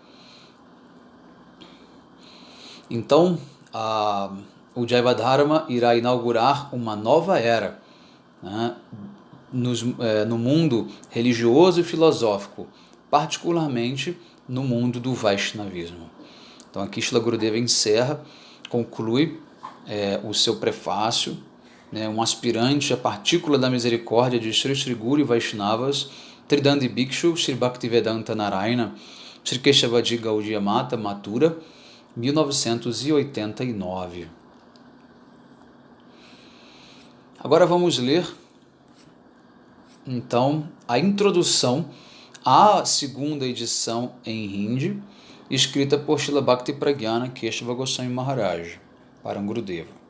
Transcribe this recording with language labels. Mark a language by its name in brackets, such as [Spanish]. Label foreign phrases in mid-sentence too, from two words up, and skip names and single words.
[Portuguese] Então, o Jaiva Dharma irá inaugurar uma nova era, né, no mundo religioso e filosófico, particularmente no mundo do Vaishnavismo. Então aqui Srila Gurudeva conclui o seu prefácio, né, um aspirante à partícula da misericórdia de Sri Sri Guru e Vaishnavas, Tridandi Bhikshu, Sri Bhaktivedanta Narayana, Sri Keshavaji Gaudiya Mata, Mathura, 1989. Agora vamos ler, então, a introdução à segunda edição em Hindi, escrita por Srila Bhakti Pragyana Keshava Goswami Maharaj, para Gurudeva.